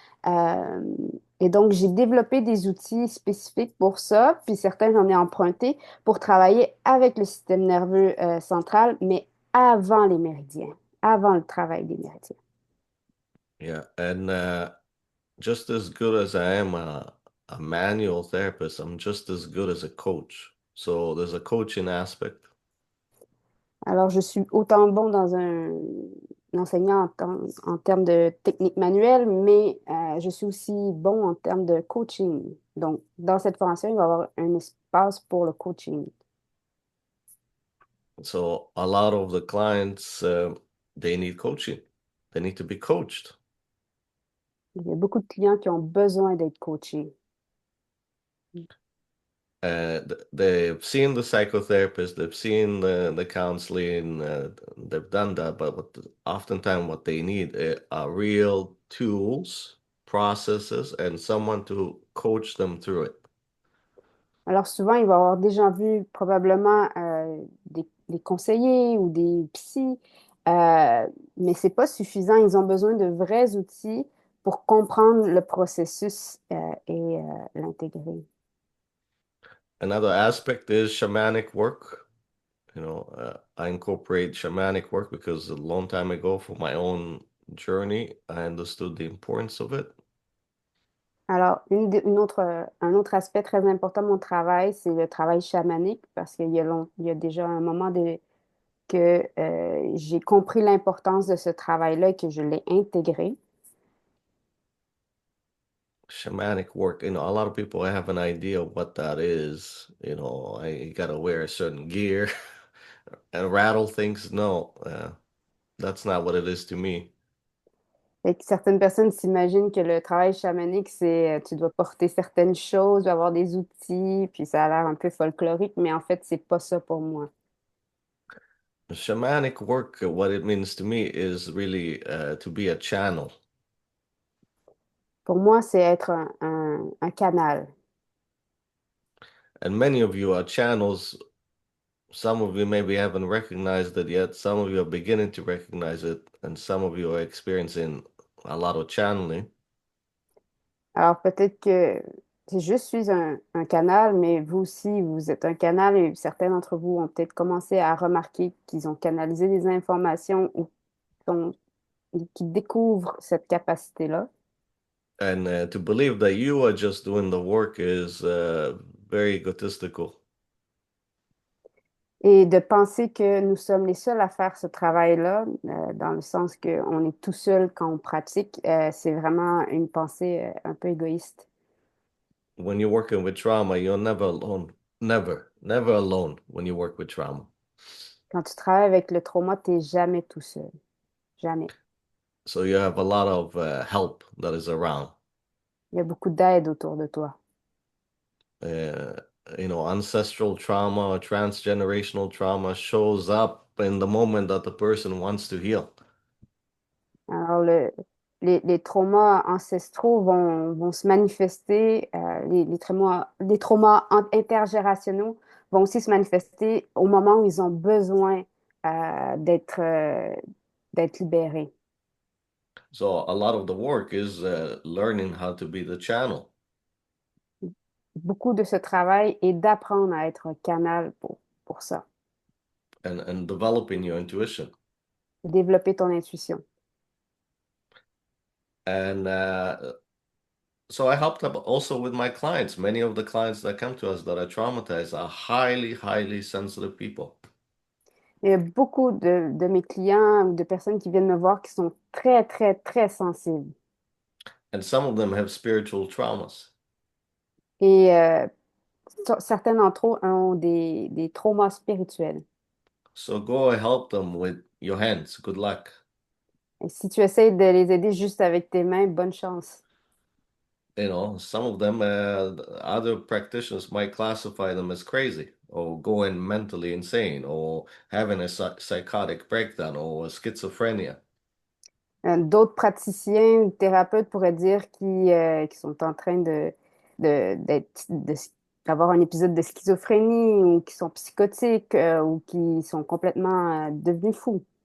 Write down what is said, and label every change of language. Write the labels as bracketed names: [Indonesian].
[French] Euh, et donc, j'ai développé des outils spécifiques pour ça, puis certains, j'en ai emprunté pour travailler avec le système nerveux central, mais avant les méridiens, avant le travail des méridiens. [English] Yeah. And just as good as I am a manual therapist, I'm just as good as a coach. So there's a coaching aspect. [French] Alors, je suis autant bon dans un enseignant en termes de technique manuelle, mais je suis aussi bon en termes de coaching. Donc, dans cette formation, il va y avoir un espace pour le coaching. [English] So a lot of the clients, they need coaching. They need to be coached. [French] Il y a beaucoup de clients qui ont besoin d'être coachés. [English] They've seen the psychotherapist, they've seen the counseling, they've done that, but oftentimes what they need are real tools, processes, and someone to coach them through it. [French] Alors, souvent, il va avoir déjà vu probablement des conseillers ou des psys, mais c'est pas suffisant. Ils ont besoin de vrais outils pour comprendre le processus et l'intégrer. [English] Another aspect is shamanic work. I incorporate shamanic work because a long time ago, for my own journey, I understood the importance of it. [French] Alors, un autre aspect très important de mon travail, c'est le travail chamanique, parce il y a déjà un moment que j'ai compris l'importance de ce travail-là et que je l'ai intégré. [English] Shamanic work, a lot of people have an idea of what that is. I gotta wear a certain gear and rattle things. No, that's not what it is to me. [French] Fait que certaines personnes s'imaginent que le travail chamanique, c'est tu dois porter certaines choses, avoir des outils, puis ça a l'air un peu folklorique, mais en fait, c'est pas ça pour moi. [English] Shamanic work, what it means to me is really to be a channel. [French] Pour moi, c'est être un canal. [English] And many of you are channels. Some of you maybe haven't recognized it yet. Some of you are beginning to recognize it, and some of you are experiencing a lot of channeling. [French] Alors peut-être que Je suis un canal, mais vous aussi, vous êtes un canal et certains d'entre vous ont peut-être commencé à remarquer qu'ils ont canalisé des informations ou sont- qu'ils découvrent cette capacité-là. [English] And to believe that you are just doing the work is very egotistical. [French] Et de penser que nous sommes les seuls à faire ce travail-là, dans le sens qu'on est tout seul quand on pratique, c'est vraiment une pensée un peu égoïste. [English] When you're working with trauma, you're never alone. Never, never alone when you work with trauma. [French] Quand tu travailles avec le trauma, tu n'es jamais tout seul. Jamais. [English] So you have a lot of help that is around. [French] Il y a beaucoup d'aide autour de toi. [English] Uh, Ancestral trauma or transgenerational trauma shows up in the moment that the person wants to heal. [French] Alors, les traumas ancestraux vont se manifester, les traumas intergénérationnels vont aussi se manifester au moment où ils ont besoin d'être libérés. [English] So a lot of the work is learning how to be the channel [French] Beaucoup de ce travail est d'apprendre à être un canal pour ça, [English] and developing your intuition. [French] développer ton intuition. [English] And so I helped up also with my clients. Many of the clients that come to us that are traumatized are highly, highly sensitive people. [French] Il y a beaucoup de mes clients ou de personnes qui viennent me voir qui sont très, très, très sensibles. [English] And some of them have spiritual traumas. [French] Et certains d'entre eux ont des traumas spirituels. [English] So go help them with your hands. Good luck. [French] Et si tu essaies de les aider juste avec tes mains, bonne chance. [English] Some of them, other practitioners might classify them as crazy or going mentally insane or having a psychotic breakdown or schizophrenia. [French] D'autres praticiens ou thérapeutes pourraient dire qu'ils sont en train d'avoir un épisode de schizophrénie ou qui sont psychotiques ou qui sont complètement devenus fous.